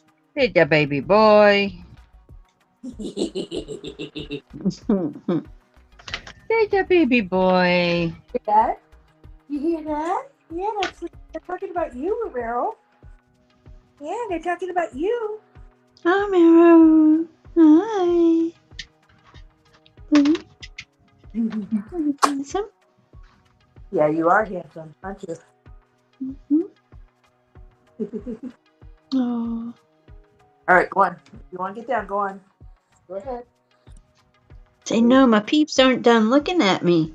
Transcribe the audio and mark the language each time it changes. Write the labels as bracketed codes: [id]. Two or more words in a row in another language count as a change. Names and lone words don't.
[en] Hey, ya baby boy. Hey, ya baby boy. hear that? You hear that? Yeah, they're talking about you, Romero. Yeah, they're talking about you. Hi, Miro. Hi. Handsome. Yeah, you are handsome, aren't you? Oh. All right, go on. If you want to get down, go on. Go ahead. Say no, my peeps aren't done looking at me.